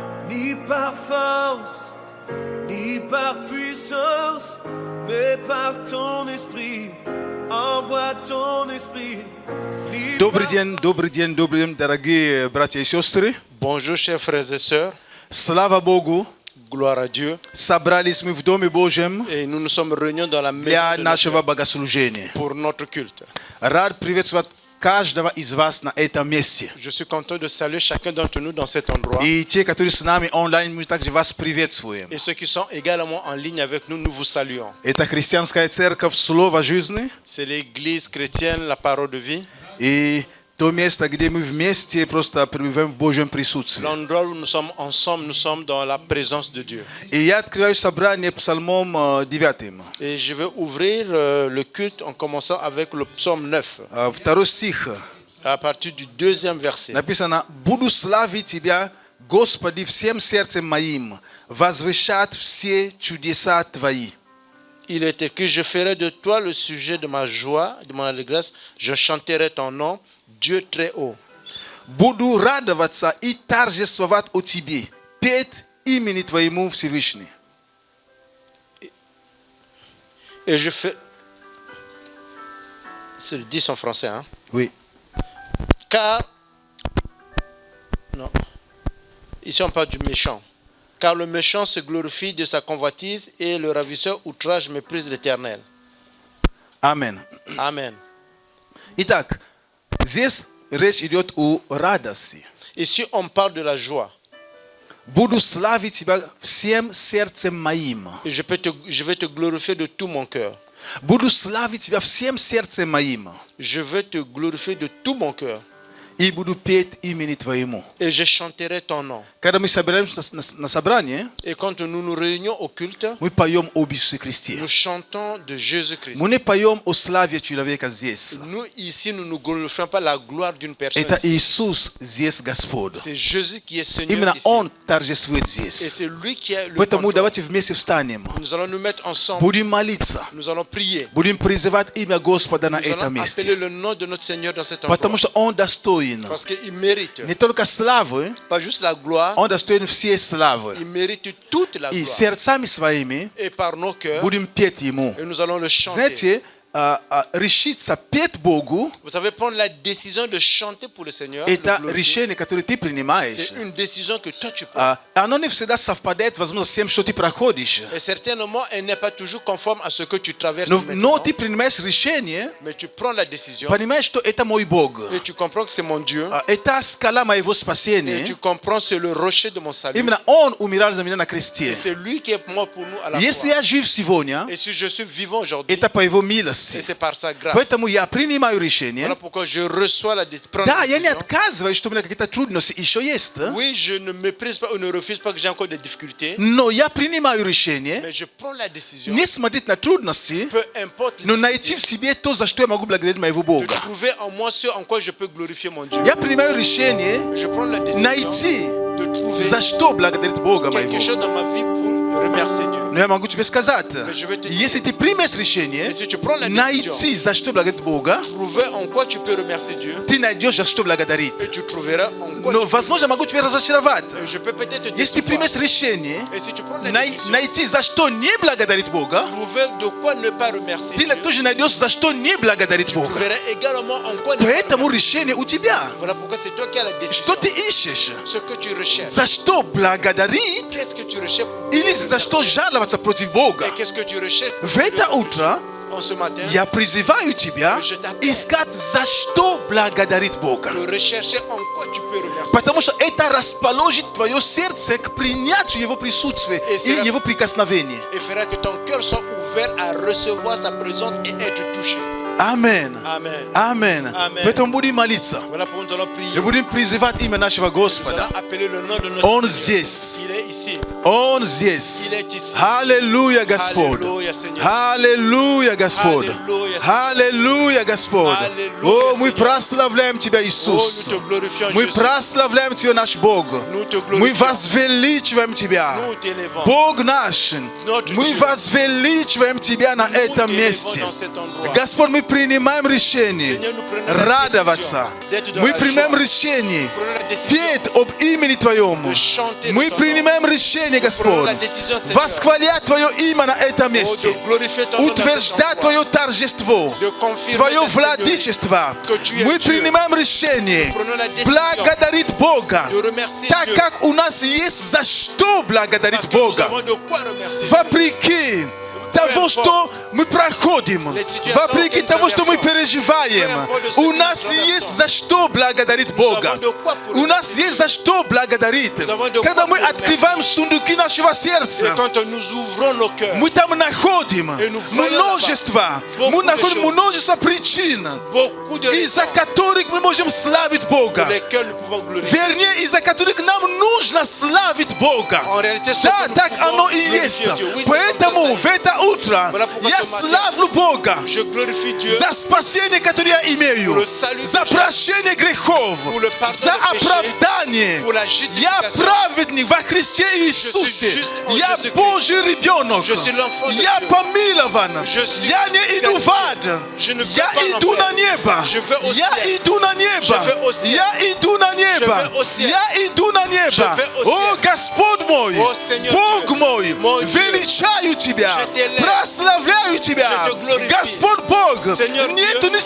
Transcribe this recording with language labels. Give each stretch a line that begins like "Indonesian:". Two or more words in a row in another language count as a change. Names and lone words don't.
French: ni par force, ni par puissance, mais par ton esprit. Envoie ton esprit.
Russian: Добрый день, дорогие братья и сестры.
French: Bonjour chers frères et sœurs,
Russian: Слава Богу,
French: gloire à Dieu.
Russian: собрались мы в Доме Божьем
French: Et nous nous sommes réunis dans la
Russian: для
French: maison de
Russian: нашего
French: notre Père
Russian: богослужения.
French: pour notre culte.
Russian: Рад приветствовать каждого из вас на этом месте.
French: Je suis content de saluer chacun d'entre nous dans cet endroit.
Russian: И те, которые с нами онлайн, мы также вас приветствуем.
French: Et ceux qui sont également en ligne avec nous, nous vous saluons.
Russian: Это христианская церковь Слово жизни.
French: C'est l'église chrétienne, la parole de vie.
Russian: И то место, где мы вместе просто пребываем в Божьем присутствии.
French: L'endroit où nous sommes ensemble, nous sommes dans la présence de Dieu.
Russian: И я открываю собрание Псалмом 9.
French: Et je vais ouvrir le culte en commençant avec le psaume 9,
Russian: Второй стих.
French: à partir du 2e verset.
Russian: Написано: «Буду славить Тебя, Господи, всем сердцем моим, возвещать все чудеса Твои».
French: Il est écrit: je ferai de toi le sujet de ma joie, de mon allégresse, je chanterai ton nom, Dieu très haut.
Russian: Буду радоваться и торжествовать о Тебе, петь имени Твоему Всевышний.
French: Et je fais... C'est le 10 en français, hein? Oui. Car... Non. Ici on parle du méchant. Car le méchant se glorifie de sa convoitise et le ravisseur outrage méprise l'Éternel.
Russian: Аминь.
French: Amen.
Russian: Итак, здесь речь идет о радости.
French: Ici on parle de la joie.
Russian: Буду славить Тебя всем сердцем моим.
French: Et je vais te glorifier de tout mon cœur.
Russian: Буду славить Тебя всем сердцем моим.
French: Je vais te glorifier de tout mon cœur.
Russian: И буду петь имени Твоему.
French: Et je chanterai ton nom.
Russian: Когда мы собираемся на собрание,
French: Et quand nous nous réunions au culte,
Russian: мы поем об Иисусе Христе.
French: nous chantons de Jésus-Christ.
Russian: Мы не поем о славе человека здесь.
French: Nous, ici, nous ne glorifions pas la gloire d'une personne.
Russian: Это
French: Ici.
Russian: Иисус здесь Господь.
French: C'est Jésus qui est Seigneur
Russian: Именно
French: ici.
Russian: Он торжествует
French: Et
Russian: здесь.
French: c'est lui qui a le
Russian: Поэтому
French: contrôle.
Russian: давайте вместе встанем.
French: Nous allons nous mettre ensemble.
Russian: Будем молиться.
French: Nous allons prier.
Russian: Будем призывать имя Господа на
French: Nous
Russian: этом
French: allons appeler
Russian: месте.
French: le nom de notre Seigneur dans cet endroit.
Russian: Потому что Он достоин
French: Parce qu'il mérite
Russian: не только славы,
French: pas juste la gloire,
Russian: Он достоин всей славы.
French: il mérite toute la
Russian: И
French: gloire.
Russian: сердцами своими
French: Et par nos cœurs,
Russian: будем петь Ему.
French: et nous allons le chanter.
Russian: Знаете, решиться петь Богу,
French: Vous savez, prendre la décision de chanter pour le Seigneur,
Russian: это
French: le glorifier,
Russian: решение, которое ты принимаешь.
French: c'est une décision que toi tu prends.
Russian: Оно не всегда совпадает, возможно, с тем, что ты проходишь.
French: Et certainement, elle n'est pas toujours conforme à ce que tu traverses
Russian: Но
French: maintenant.
Russian: ты принимаешь решение,
French: Mais tu prends la décision
Russian: понимаешь, что это мой Бог.
French: et tu comprends que c'est mon Dieu.
Russian: Это скала моего
French: Et
Russian: спасения.
French: tu comprends que c'est le rocher de mon salut.
Russian: Именно Он умирал за меня на
French: Et
Russian: кресте.
French: c'est lui qui est mort pour nous à la
Russian: Если
French: croix.
Russian: я жив сегодня,
French: Et si je suis vivant aujourd'hui,
Russian: это по Его
French: et
Russian: милости.
French: c'est par sa grâce.
Russian: Поэтому я принимаю решение.
French: Voilà pourquoi je reçois la décision.
Russian: Да, я не отказываюсь, что у меня какие-то трудности еще есть.
French: Oui, je ne méprise pas ou ne refuse pas que j'ai encore des difficultés.
Russian: Но я принимаю решение
French: Mais je prends la décision,
Russian: не смотреть на трудности,
French: peu importe,
Russian: но найти в себе то, за что я могу благодарить моего
French: de
Russian: Бога.
French: trouver en moi ce en quoi je peux glorifier mon Dieu.
Russian: Я принимаю решение
French: Je prends la décision
Russian: найти,
French: de trouver
Russian: за что благодарить Бога
French: quelque
Russian: моего.
French: chose dans ma vie pour remercier Dieu.
Russian: Но я могу тебе сказать,
French: je vais te dire,
Russian: если ты примешь решение,
French: Et si tu prends la décision,
Russian: найти, за что благодарить Бога,
French: trouver en quoi tu peux remercier Dieu,
Russian: ты найдешь, за что благодарить.
French: et tu trouveras en quoi
Russian: Но,
French: tu peux.
Russian: возможно, могу тебя разочаровать.
French: Je peux peut-être te
Russian: Если ты
French: décevoir.
Russian: примешь решение,
French: Et si tu prends la décision,
Russian: найти, за что не благодарить Бога,
French: trouver de quoi ne pas remercier
Russian: ты
French: Dieu,
Russian: тоже найдешь, за что не благодарить
French: tu
Russian: Бога.
French: trouveras également en quoi ne pas
Russian: Поэтому
French: remercier.
Russian: решение у тебя.
French: Voilà pourquoi c'est toi qui as la décision.
Russian: Что ты ищешь?
French: Ce que tu recherches.
Russian: За что благодарить
French: Qu'est-ce que tu recherches
Russian: или за что жаловаться против Бога?
French: Et qu'est-ce que tu recherches
Russian: В это утро
French: en ce matin?
Russian: я призываю тебя искать, за что благодарить Бога.
French: De rechercher en quoi tu peux remercier.
Russian: Потому что это расположит твое сердце к принятию Его присутствия и Его прикосновения.
French: Et fera que ton cœur soit ouvert à recevoir sa présence et être touché.
Russian: Аминь.
French: Amen.
Russian: Аминь.
French: Amen.
Russian: Поэтому будем молиться.
French: Voilà pourquoi nous allons prier.
Russian: И будем призывать имя нашего
French: Nous
Russian: Господа.
French: allons appeler le nom de notre
Russian: Он
French: Seigneur.
Russian: здесь.
French: Il est ici.
Russian: Он здесь.
French: Il est ici.
Russian: Аллилуйя, Господь.
French: Alléluia, Seigneur.
Russian: Аллилуйя, Господь.
French: Alléluia,
Russian: Аллилуйя, Господь.
French: Аллилуйя,
Russian: О, мы
French: Сeigneur.
Russian: прославляем Тебя,
French: Oh,
Russian: Иисус.
French: nous te glorifions,
Russian: Мы
French: Jésus.
Russian: прославляем Тебя, наш Бог.
French: Nous te
Russian: Мы
French: glorifions.
Russian: возвеличиваем Тебя.
French: Nous t'élevons.
Russian: Бог наш,
French: Notre
Russian: мы
French: Dieu.
Russian: возвеличиваем Тебя на
French: Nous
Russian: этом
French: t'élevons
Russian: месте.
French: dans cet endroit.
Russian: Господь, мы принимаем решение
French: Seigneur, nous prenons la
Russian: радоваться.
French: décision d'être dans
Russian: Мы
French: la
Russian: принимаем
French: joie.
Russian: решение
French: Prenons la décision
Russian: петь об имени Твоем.
French: de chanter
Russian: Мы
French: de ton nom.
Russian: принимаем решение,
French: Prenons
Russian: Господь,
French: la décision, Seigneur,
Russian: восхвалять Твое имя на этом
French: oh,
Russian: месте.
French: de glorifier ton nom dans cet
Russian: Утверждать
French: endroit.
Russian: Твое торжество,
French: De confirmer
Russian: Твое
French: ta Seigneurie.
Russian: владычество.
French: Que tu es
Russian: Мы
French: Dieu.
Russian: принимаем решение
French: Prenons la décision
Russian: благодарить Бога,
French: de remercier
Russian: так
French: Dieu.
Russian: как у нас есть за что благодарить
French: Parce que nous
Russian: Бога.
French: avons de quoi remercier.
Russian: Вопреки того, что мы проходим, вопреки того, что мы переживаем, у нас есть за что благодарить Бога. У нас есть за что благодарить. Когда мы открываем сундуки нашего
French: Et
Russian: сердца,
French: quand nous ouvrons nos cœurs,
Russian: мы там находим множество причин,
French: beaucoup de
Russian: из-за
French: raisons
Russian: которых мы можем славить Бога.
French: pour lesquelles nous pouvons glorifier.
Russian: Вернее, из-за которых нам нужно славить Бога.
French: En réalité, ce
Russian: Да,
French: que nous
Russian: так
French: pouvons
Russian: оно и есть.
French: glorifier Dieu. Oui, c'est
Russian: Поэтому
French: comme
Russian: в это утро
French: Voilà pourquoi
Russian: я
French: ce matin,
Russian: славлю Бога
French: ça. Je glorifie Dieu
Russian: за спасение, которое я имею,
French: pour le salut
Russian: за
French: que j'ai,
Russian: прощение грехов,
French: pour le pardon
Russian: за
French: des péchés,
Russian: оправдание.
French: pour la
Russian: Я
French: justification.
Russian: праведник во Христе Иисусе.
French: juste en
Russian: Я
French: Jésus-Christ.
Russian: Божий ребенок.
French: Je suis l'enfant de
Russian: Я
French: Dieu.
Russian: помилован.
French: Je suis
Russian: Я не иду в ад.
French: Je ne vais
Russian: Я
French: pas en
Russian: иду
French: enfer.
Russian: на небо.
French: Je vais au
Russian: Я
French: ciel.
Russian: иду на небо.
French: Je vais au ciel.
Russian: Я иду на небо.
French: vais au ciel.
Russian: Я иду на небо.
French: Je vais au
Russian: О,
French: ciel.
Russian: Господь мой, О,
French: Seigneur
Russian: Бог
French: Dieu.
Russian: мой,
French: Mon Dieu.
Russian: величаю Тебя,
French: Je t'élève.
Russian: прославляю Тебя.
French: Je te glorifie.
Russian: Господь Бог,
French: Seigneur
Russian: нету
French: Dieu.